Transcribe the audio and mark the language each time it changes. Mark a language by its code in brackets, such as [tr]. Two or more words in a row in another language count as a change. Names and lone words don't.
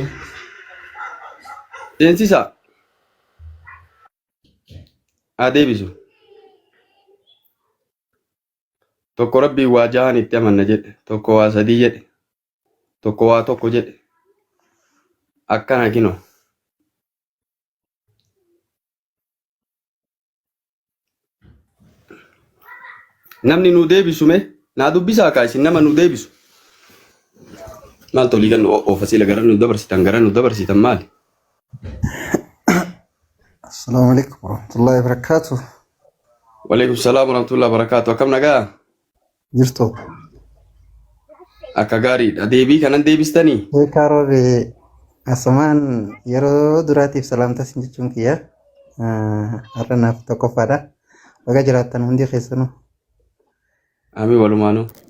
[om] Seensisa haa deebisu tokko rabbii waa jahan itti amanna jedhe tokko waa sadii jedhe tokko waa tokko jedhe akkana kino namni nu deebisume naa dubbisaa kaa isin nama nu deebisu maal tolii gannu oofasii gara nu dabarsitan maali? [ar] السلام عليكم ورحمة الله وبركاته. وعليكم السلام ورحمة الله وبركاته. [om] Akkam nagaa? Jirtu. Akka gaariidha. Deebii kanan deebistanii? Karoore asumaan yeroo duraatiif salaamta sin jechuun kiyya. Har'a naaf tokkoffaadha. Baga jiraattan hundi keessanuu. Ami walumaanuu.